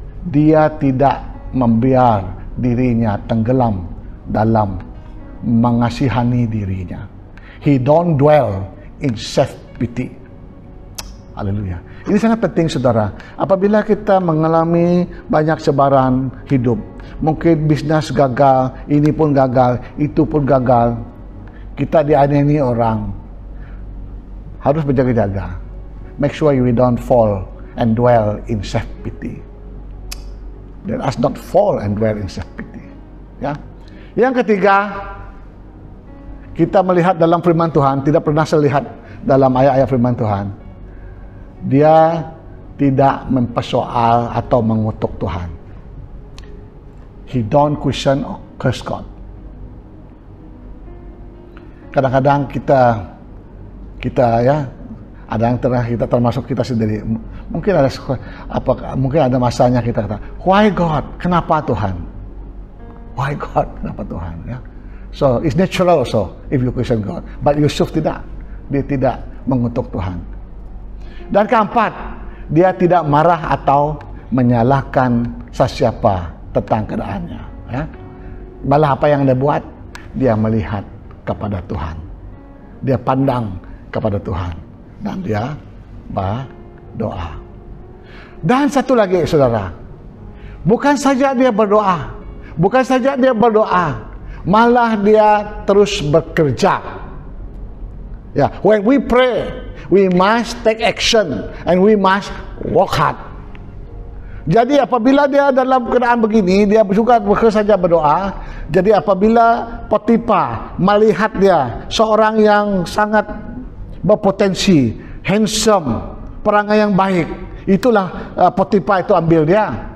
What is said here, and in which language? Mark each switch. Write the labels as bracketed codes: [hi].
[ms] Dia tidak membiar dirinya tenggelam dalam mengasihani dirinya. [en] He don't dwell in self-pity. [ms] Haleluya. Ini sangat penting, saudara. Apabila kita mengalami banyak cabaran hidup, mungkin bisnis gagal, ini pun gagal, itu pun gagal, kita dianiaya orang, harus berjaga-jaga. [en] Make sure we don't fall and dwell in self-pity. Let us not fall and dwell in self-pity. [ms] Ya. Yang ketiga, kita melihat dalam firman Tuhan, tidak pernah saya lihat dalam ayat-ayat firman Tuhan, dia tidak mempersoal atau mengutuk Tuhan. [en] He don't question or curse God. [ms] Kadang-kadang kita ya, ada yang kita termasuk kita sendiri. Mungkin ada masanya kita kata, [en] why God? [ms] Kenapa Tuhan? [en] Why God? [ms] Kenapa Tuhan? Ya. [en] So it's natural also if you question God. But [ms] Yusuf tidak. Dia tidak mengutuk Tuhan. Dan keempat, dia tidak marah atau menyalahkan sesiapa tentang keadaannya. Ya. Malah apa yang dia buat, dia melihat kepada Tuhan. Dia pandang kepada Tuhan. Dan dia berdoa. Dan satu lagi, saudara. Bukan saja dia berdoa. Bukan saja dia berdoa. Malah dia terus bekerja. [en] Ya, when we pray, we must take action and we must work hard. [ms] Jadi apabila dia dalam keadaan begini, dia juga bukan saja berdoa. Jadi apabila Potifar melihat dia seorang yang sangat berpotensi, handsome, perangai yang baik, itulah Potifar itu ambil dia.